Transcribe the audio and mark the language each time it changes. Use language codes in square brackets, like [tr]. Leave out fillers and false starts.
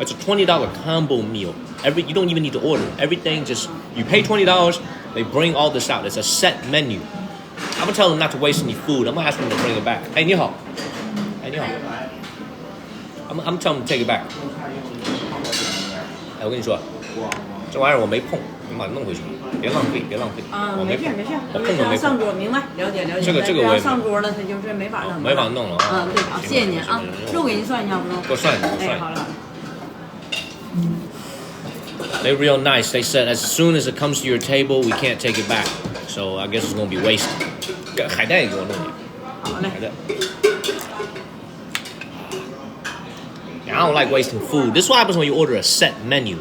[en] It's a $20 combo meal. You don't even need to order. Everything just, you pay $20, they bring all this out. It's a set menu. I'm gonna tell them not to waste any food. I'm gonna ask them to bring it back. Hey, [zh] 你好. [en] Hey, 你好. I'm telling them to take it back. [zh] 哎，我跟你说，这玩意儿我没碰，你把它弄回去，别浪费，别浪费。我没碰，我碰都没碰。上桌，明白？了解了解。这个我也上桌了，他就是没法弄。没法弄了啊。对，好，谢谢您啊。肉给您算一下不中？给我算一下，给我算一下。好了。 [en] They're real nice. They said as soon as it comes to your table, we can't take it back. So I guess it's gonna be wasted. [zh] 海带给我弄点。好嘞。海带。 [en] I don't like wasting food. This is what happens when you order a set menu.